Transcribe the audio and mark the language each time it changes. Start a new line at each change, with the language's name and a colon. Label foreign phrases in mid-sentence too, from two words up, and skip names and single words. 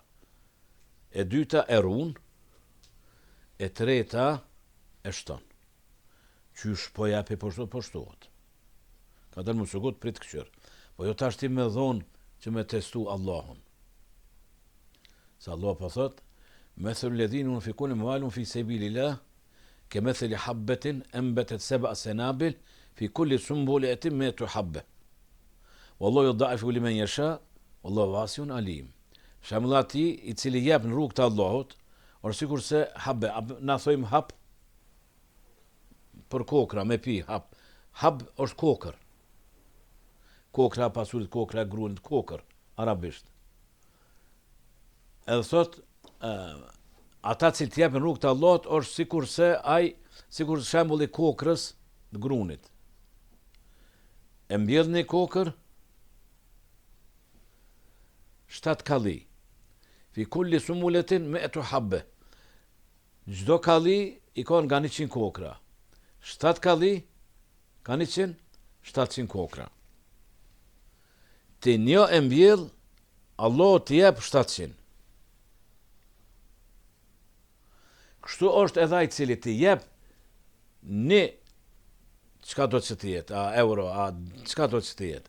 Albanian: E dyta e run, e treta e shton. Qysh po japi po shtohet. Ka dalë më sugut prit këqyr. Po jo tash ti me dhonë që me testu Allahun. Se Allah po thot,
Arabic: مثل الذين ينفقون أموالهم في سبيل الله كمثل حبة أنبتت 7 سنابل في كل سنبلة 100 حبة والله يضاعف لمن يشاء والله واسع عليم.
Albanian: Shembullati i cili jep në rrugë të Allahut, or sikur se habbe, na thojmë hap për kokra me pi, hap. Hab është kokër. Kokra pasurit, kokra grunit, kokër, arabisht. Edhe thot, ata që të jepin rrugë të Allahut është sikur shembulli kokrës të grunit. E mbjellni kokër 7 kalli.
Arabic: في كل سنبلة مائة حبة.
Albanian: Gjdo kalli i ka nga 100 kokra. 7 kalli ka 700 kokra. Ti një e mbjell, Allah të jep 700. Kështu është edhe ai cili të jep një çka do të jetë, a euro, a çka do të jetë.